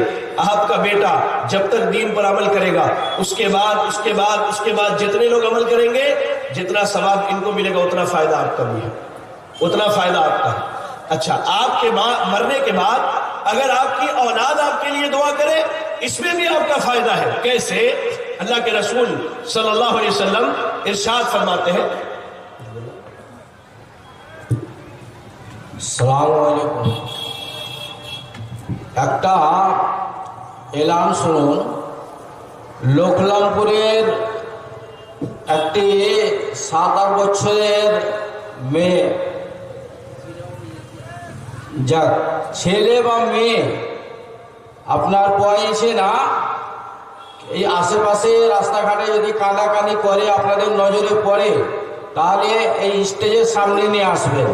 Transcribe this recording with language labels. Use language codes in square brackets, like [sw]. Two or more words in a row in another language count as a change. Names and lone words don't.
[ur] آپ کا بیٹا جب تک دین پر عمل کرے گا، اس کے بعد جتنے لوگ عمل کریں گے، جتنا ثواب ان کو ملے گا اتنا فائدہ آپ کا بھی ہے، اتنا فائدہ آپ کا ہے۔ اچھا، آپ کے مرنے کے بعد اگر آپ کی اولاد آپ کے لیے دعا کرے، اس میں بھی آپ کا فائدہ ہے۔ کیسے؟ اللہ کے رسول صلی اللہ علیہ وسلم ارشاد فرماتے ہیں [ar] السلام عليكم. [bn] একটা এলান শুনুন, লোকলামপুরের একটি 7-8 বছরের মেয়ে, যাক ছেলে বা মেয়ে আপনার বয়সে না, এই আশেপাশে রাস্তাঘাটে যদি কাঁদাকানি করে আপনাদের নজরে পড়ে, তাহলে এই স্টেজের সামনে নিয়ে আসবেন।